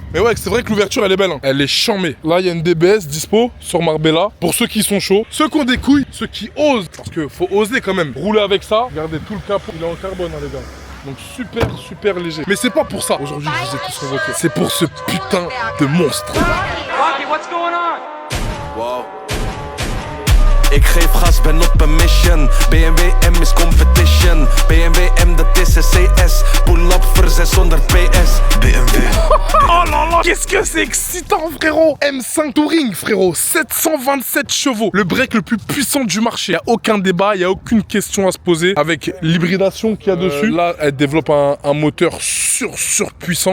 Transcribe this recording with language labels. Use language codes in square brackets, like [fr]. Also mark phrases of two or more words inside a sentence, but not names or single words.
[fr] Mais ouais, c'est vrai que l'ouverture elle est belle hein. Elle est charmée. Là il y a une DBS dispo sur Marbella. Pour ceux qui sont chauds, ceux qui ont des couilles, ceux qui osent. Parce que faut oser quand même. Rouler avec ça. Regardez tout le capot. Il est en carbone hein, les gars. Donc super léger. Mais c'est pas pour ça. Aujourd'hui je vous ai tous convoqués. C'est pour ce putain de monstre. [en] Rocky, what's going on? Wow. [nl] Ik geef gas, ben op een mission. BMW M is competition. BMW M dat is een CS. [en] Pull up [nl] voor 600 PS. BMW. [fr] Oh là là, qu'est-ce que c'est excitant frérot. M5 Touring frérot, 727 chevaux. Le break le plus puissant du marché. Il n'y a aucun débat, il n'y a aucune question à se poser. Avec l'hybridation qu'il y a dessus. Là, elle développe un moteur surpuissant.